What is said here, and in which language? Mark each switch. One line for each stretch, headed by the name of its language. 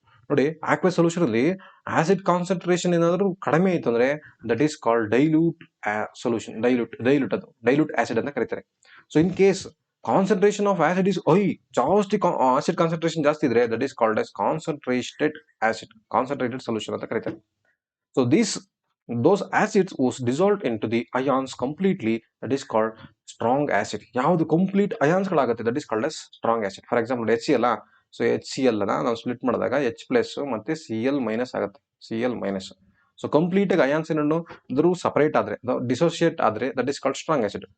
Kannada: ನೋಡಿ, ಆಕ್ವೆ ಸೊಲ್ಯೂಷನ್ ಅಲ್ಲಿ acid concentration ಏನಾದರೂ ಕಡಿಮೆ ಇತ್ತು ಅಂದ್ರೆ
English: That is called dilute solution.
Kannada: Dilute acid ಅಂತ ಕರೀತಾರೆ.
English: so in case concentration of acid is
Kannada: ಜಾಸ್ತಿ, ಆಸಿಡ್ ಕಾನ್ಸಂಟ್ರೇಷನ್ ಜಾಸ್ತಿ ಇದ್ರೆ that is called as concentrated acid, concentrated solution ಅಂತ ಕರೀತಾರೆ.
English: So those acids was dissolved into the ions completely, that is called strong acid.
Kannada: ಯಾವುದು complete ions ಗಳಾಗುತ್ತೆ
English: That is called as strong acid.
Kannada: For example HCl. So HCl ನಾವು split ಮಾಡಿದಾಗ H plus ಮತ್ತೆ Cl minus ಆಗುತ್ತೆ, Cl minus. So complete ಆಗಿ ions ಏನನ್ನು ಇದ್ರು separate ಆದ್ರೆ, dissociate ಆದ್ರೆ
English: That is called strong acid.